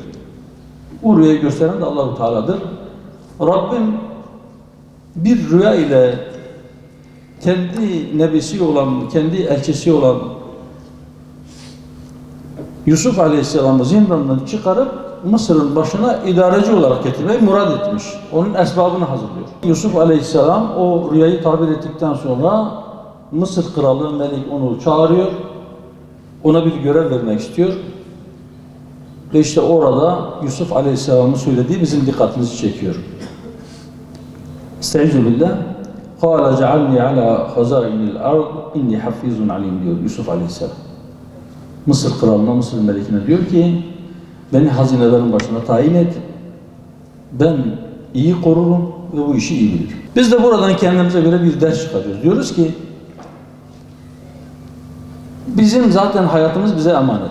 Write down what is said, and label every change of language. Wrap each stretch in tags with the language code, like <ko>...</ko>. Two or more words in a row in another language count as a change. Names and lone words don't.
<tr>O rüyayı gösteren de Allah-u Teala'dır. Rabbim bir rüya ile kendi nebisi olan, kendi elçisi olan Yusuf Aleyhisselam'ı zindandan çıkarıp Mısır'ın başına idareci olarak getirmeyi murad etmiş. Onun esbabını hazırlıyor. Yusuf Aleyhisselam o rüyayı tabir ettikten sonra Mısır kralı Melik onu çağırıyor. Ona bir görev vermek istiyor. Ve işte orada Yusuf Aleyhisselam'ın söylediği bizim dikkatimizi çekiyor.</tr> <ar>أستعيذ بالله. قَالَ جَعَلْنِي عَلَى خَزَائِنِ الْأَرْضِ اِنِّي حَفِيظٌ عَلِيمٌ</ar> <tr>diyor Yusuf Aleyhisselam. Mısır kralına, Mısır melikine diyor ki beni hazinelerin başına tayin et. Ben iyi korurum ve bu işi iyi bilirim. Biz de buradan kendimize göre bir ders çıkarıyoruz. Diyoruz ki bizim zaten hayatımız bize emanet.</tr>